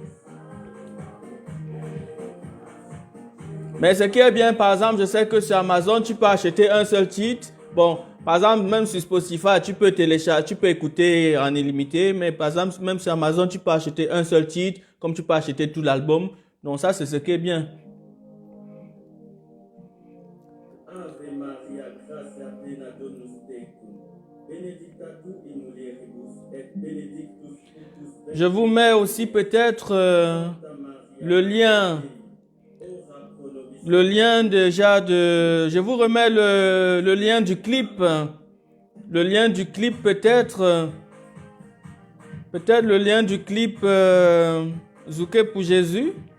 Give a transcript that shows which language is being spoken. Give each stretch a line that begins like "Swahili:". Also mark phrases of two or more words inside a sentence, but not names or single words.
French: Mais ce qui est bien, par exemple, je sais que sur Amazon, tu peux acheter un seul titre. Bon, par exemple, même sur Spotify, tu peux télécharger, tu peux écouter en illimité. Mais par exemple, même sur Amazon, tu peux acheter un seul titre, comme tu peux acheter tout l'album. Donc ça, c'est ce qui est bien.
Latin: Ave Maria, gratia plena Dominus tecum, benedicta tu in mulieribus, et benedictus fructus ventris
French: Je vous mets aussi peut-être le lien déjà de... Je vous remets le lien du clip. Le lien du clip peut-être. Peut-être le lien du clip Zouké pour Jésus.